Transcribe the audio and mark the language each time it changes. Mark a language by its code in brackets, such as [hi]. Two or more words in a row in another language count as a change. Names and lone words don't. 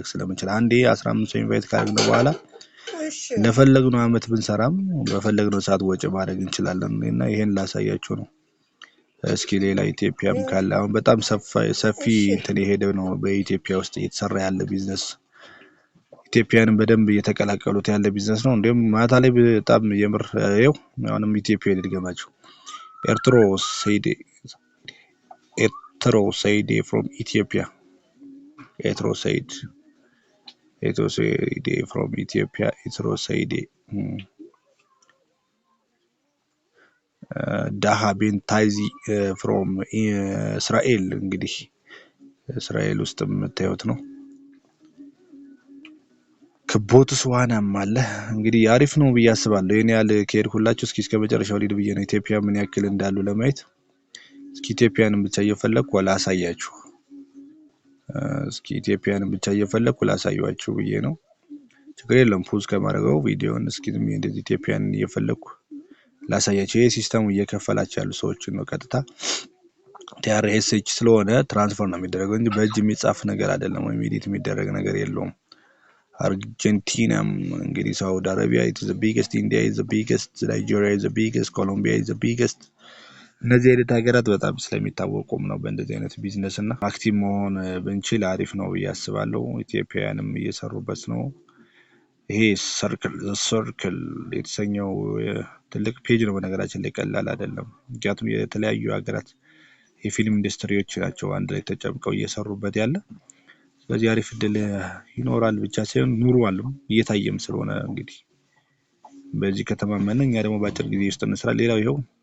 [am] ስለምንችል አንዴ 15 ሰው ኢንቫይት ካደረግን በኋላ ለፈለግነው አመት ብንሰራም በፈለግነው ሰዓት ወጪ ማድረግ እንችላለን እና ይሄን ላሳያችሁ ነው። እስኪ ሌላ ኢትዮጵያም ካለ አሁን በጣም ሰፊ እንትን የሄደው ነው በኢትዮጵያ ውስጥ እየተሰራ ያለ ቢዝነስ ኢትዮጵያንም በደንብ እየተቀላቀሉት ያለ ቢዝነስ ነው። እንደውም ማታ ላይ በጣም የምር ያው አሁንም ኢትዮጵያ ልድገማችሁ Ertro Saide [en] from Ethiopia. Ertro Saide from Ethiopia. Ertro Saide. Daha bin Taizi from Israel. [am] እንግዲህ እስራኤል ውስጥ የምታዩት ነው። ከቦትስዋናም አለ እንግዲህ አሪፍ ነው ብዬ አስባለሁ። የኔ ያለ ከሄድኩላችሁ እስከ መጨረሻው ሊድ ብዬ ነው ኢትዮጵያ ምን ያክል እንዳሉ ለማየት እስኪ ኢትዮጵያንም ብቻ እየፈለኩ ላሳያችሁ እስኪ ኢትዮጵያንም ብቻ እየፈለኩ ላሳያችሁ ብዬ ነው። ችግር የለም ፖዝ ከማድረገው ቪዲዮውን እስኪ እንደዚህ ኢትዮጵያን እየፈለኩ ላሳያችሁ። ይሄ ሲስተሙ እየከፈላችሁ ያሉ ሰዎችን ነው ቀጥታ TRSH ስለሆነ ትራንስፈር ነው የሚደረገው እንጂ በእጅ የሚጻፍ ነገር አይደለም ወይ ኤዲት የሚደረግ ነገር የለውም። Argentina, እንግዲህ ሳውዲ አረቢያ [en] is the biggest, India is the biggest, Nigeria is the biggest, Colombia is the biggest [am] እነዚህ አይነት ሀገራት በጣም ስለሚታወቁም ነው በእንደዚህ አይነት ቢዝነስ እና አክቲቭ መሆን ብንችል አሪፍ ነው ያስባለው። ኢትዮጵያውያንም እየሰሩበት ነው። ይሄ ሰርክል የተሰኘው ትልቅ ፔጅ ነው በነገራችን ላይ ቀላል አይደለም። ምክንያቱም የተለያዩ ሀገራት የፊልም ኢንዱስትሪዎች ናቸው አንድ ላይ ተጨምቀው እየሰሩበት ያለ በዚህ አሪፍ ድል ይኖራል ብቻ ሳይሆን ኑሯል እየታየም ስለሆነ እንግዲህ በዚህ ከተማ ማንኛ ደግሞ ባጭር ጊዜ ውስጥ እንስራ። ሌላው ይሄው